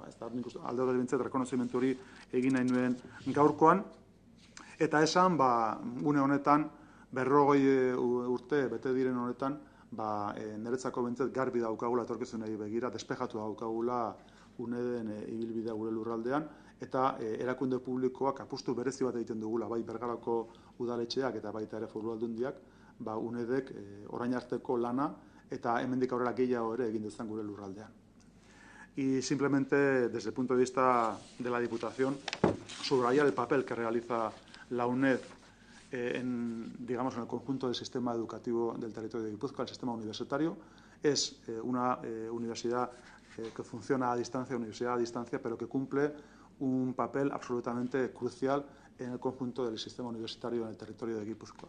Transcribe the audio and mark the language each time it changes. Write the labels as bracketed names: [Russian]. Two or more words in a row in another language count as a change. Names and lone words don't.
[Basque] Alde hori bintzat, rekonozimentu hori egin nahi nuen gaurkoan, eta esan, une honetan, 40 urte bete diren honetan, niretzako bintzat garbi daukagula etorkizunei begira, despejatu daukagula UNED-en ibilbidea gure lurraldean, eta erakunde publikoak apustu berezi bat egiten dugula, bai Bergarako udaletxeak eta baita ere Foru Aldundiak, UNED-ek orain arteko lana eta hemendik aurrera gehiago ere egin dezan gure lurraldean. [Spanish] Y simplemente, desde el punto de vista de la Diputación, subrayar el papel que realiza la UNED en el conjunto del sistema educativo del territorio de Guipúzcoa, el sistema universitario. Es una universidad que funciona a distancia, universidad a distancia, pero que cumple un papel absolutamente crucial en el conjunto del sistema universitario en el territorio de Guipúzcoa.